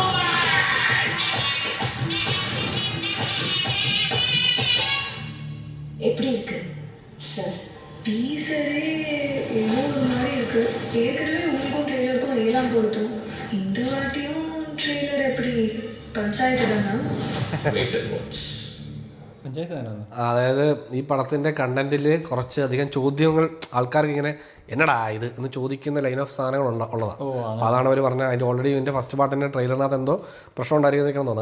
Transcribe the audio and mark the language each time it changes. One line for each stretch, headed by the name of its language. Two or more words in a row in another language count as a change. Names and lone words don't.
Tamil: எப்படி இருக்கு சார்? டீசரே ஏதோ ஒரு மாதிரி இருக்கு. ஏற்கனவே உங்களுக்கும் ட்ரெய்லருக்கும் எல்லாம் பொருத்தும். இந்த வாட்டியும் ட்ரெய்லர் எப்படி പഞ്ചായത്ത്
Malayalam: അതായത് ഈ പടത്തിൻ്റെ കണ്ടന്റിൽ കുറച്ച് അധികം ചോദ്യങ്ങൾ ആൾക്കാർക്ക് ഇങ്ങനെ
Tamil: என்னடா இது
Malayalam: എന്ന് ചോദിക്കുന്ന
English: line of
Malayalam: സാധനങ്ങൾ ഉള്ളതാണ്. അപ്പോൾ അതാണ് അവർ പറഞ്ഞത്. അതിൻ്റെ ഓൾറെഡി ഇതിൻ്റെ ഫസ്റ്റ് പാർട്ടിൻ്റെ ട്രെയിലറിനകത്ത് എന്തോ പ്രശ്നം ഉണ്ടായിരിക്കുന്നതൊക്കെ തോന്നുന്നു.